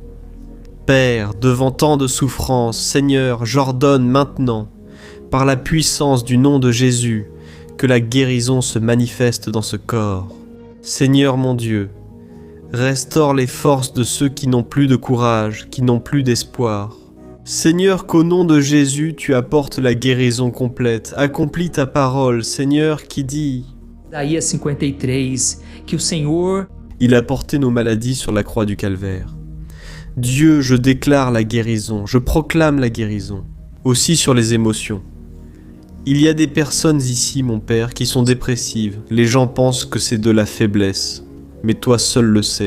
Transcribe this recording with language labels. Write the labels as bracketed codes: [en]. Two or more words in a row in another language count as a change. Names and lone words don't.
[fr] Père, devant tant de souffrances, Seigneur, j'ordonne maintenant, par la puissance du nom de Jésus, que la guérison se manifeste dans ce corps. Seigneur mon Dieu, Restaure les forces de ceux qui n'ont plus de courage, qui n'ont plus d'espoir. Seigneur, qu'au nom de Jésus, tu apportes la guérison complète. Accomplis ta parole, Seigneur, qui dit... [pt] Isaías 53, que o Senhor... [fr] Il a porté nos maladies sur la croix du calvaire. Dieu, je déclare la guérison, je proclame la guérison, aussi sur les émotions. Il y a des personnes ici, mon Père, qui sont dépressives. Les gens pensent que c'est de la faiblesse, mais toi seul le sais.